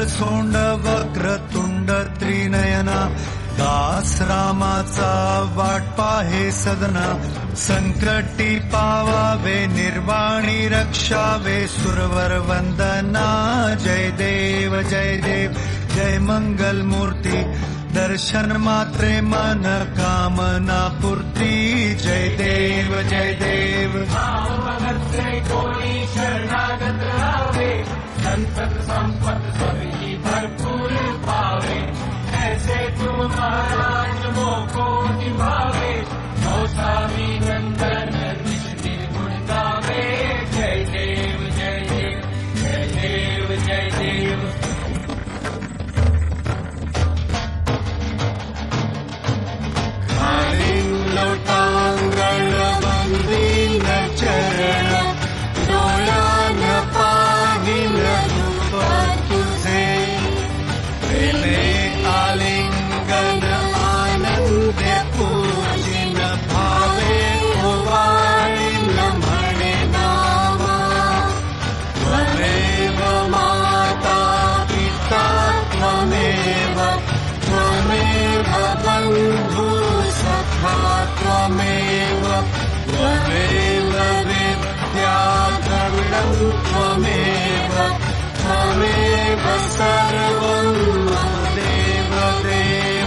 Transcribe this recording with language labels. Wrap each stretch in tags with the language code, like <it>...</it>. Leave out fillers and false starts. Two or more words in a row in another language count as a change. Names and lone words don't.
<mr>सोंड वक्र तुंड त्रिनयना, दास रामाचा वाट पाहे सदना, संकटी पावावे निर्वाणी रक्षावे सुरवर वंदना. जय देव जय मंगल मूर्ती, दर्शन मात्रे मन कामना पूर्ती. जय देव जय देव.</mr> <hi>कोई शरणागत आवे, संतत संपत सभी भरपूर पावे, ऐसे तुम महाराज मोको निभावे, स्वामी नंदन निष्ठि गुण गावे.</hi> <mr>जय देव जय देव जय देव जय देव. लोटांगण वंदीन चरण, डोळ्यान पाहिन रूप तुझे, प्रेमे आलिंगन आनंद पूजिन भावे ओवाळीन म्हणे नामा.</mr> <sa>त्वमेव माता पिता त्वमेव, त्वमेव बंधु सखा त्वमेव, त्वमेव विद्या द्रविणं त्वमेव, त्वमेव सर्वं देव देव.</sa>